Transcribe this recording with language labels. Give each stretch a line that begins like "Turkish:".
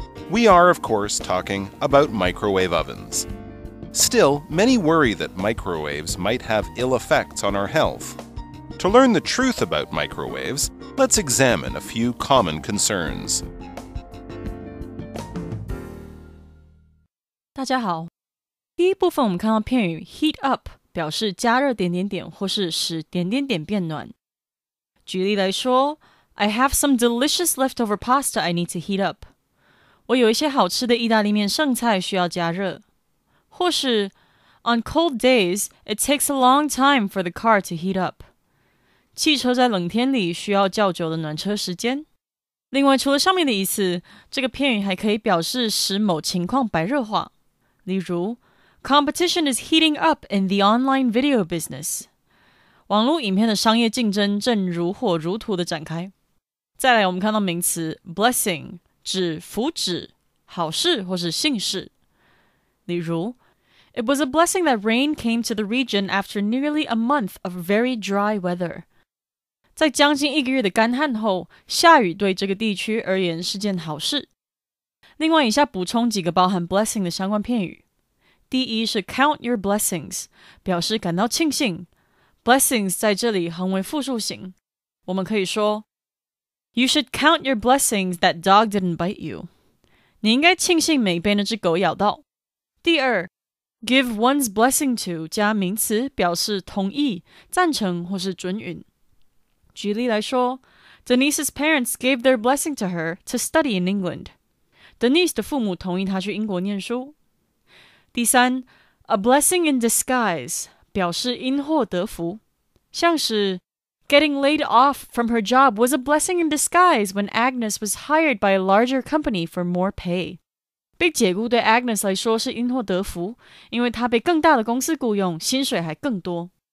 English: We are, of course, talking about microwave ovens. Still, many worry that microwaves might have ill effects on our health. To learn the truth about microwaves, let's examine a few common concerns.
Chinese: 大家好，第一部分我们看到片语 heat up 表示加热点点点或是使点点点变暖。举例来说
English: I have some delicious leftover pasta I need to heat up.
Chinese: 我有一些好吃的意大利面剩菜需要加热。或是
English: On cold days, it takes a long time for the car to heat up.
Chinese: 汽车在冷天里需要较久的暖车时间。另外，除了上面的意思，这个片语还可以表示使某情况白热化。例如
English: Competition is heating up in the online video business.
Chinese: 网络影片的商业竞争正如火如荼的展开。再来，我们看到名词 blessing 指福祉、好事或是幸事。例如
English: It was a blessing that rain came to the region after nearly a month of very dry weather.
Chinese: 在将近1个月的干旱后，下雨对这个地区而言是件好事。另外，以下补充几个包含 blessing 的相关片语。第一是 count your blessings， 表示感到庆幸。
English: Blessings
Chinese: 在这里横为复数形，我们可以说
English: You should count your blessings that dog didn't bite you.
Chinese: 你应该庆幸没被那只狗咬到。第二 give one's blessing to 加名词表示同意、赞成或是准允。举例来说
English: Denise's parents gave their blessing to her to study in England.
Chinese: Denise 的父母同意她去英国念书。第三
English: a blessing in disguise
Chinese: 表示因祸得福，像是
English: Getting laid off from her job was a blessing in disguise when Agnes was hired by a larger company for more pay.
Chinese: 被解雇对 Agnes 来说是因祸得福，因为她被更大的公司雇用，薪水还更多。